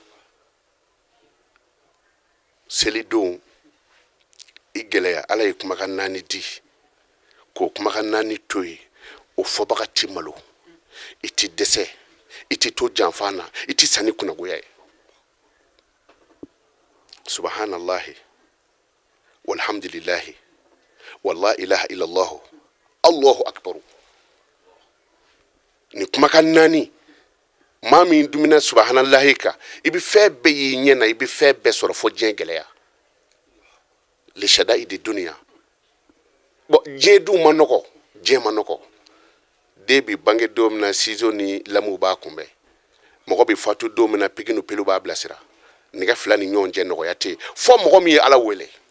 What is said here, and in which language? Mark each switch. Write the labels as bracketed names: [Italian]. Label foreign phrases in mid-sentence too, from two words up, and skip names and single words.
[Bambara] selidon i gɛlɛya ala ye kumakan 4 di k'o kumakan 4 to yen o fɔbaga ti malo i ti dɛsɛ i ti to janfa na i ti sanni kunnagoya ye [Arabic] سبحان الله والحمد لله ولا إله إلا الله الله أكبر [Bambara] ni kumakan 4 maa min dumina subhanallahi kan i bɛ fɛn bɛɛ y'i ɲɛ na i bɛ fɛn bɛɛ sɔrɔ fo diɲɛ gɛlɛya le shadaidi dunya bɔn diɲɛ dun ma nɔgɔ diɲɛ ma nɔgɔ den bi bange don min na sizo ni lamu b'a kunbɛn mɔgɔ bɛ fatu don min na piki ni pelu b'a bilasira nɛgɛ fila ni ɲɔgɔn cɛ nɔgɔya tɛ yen fo mɔgɔ min ye ala wele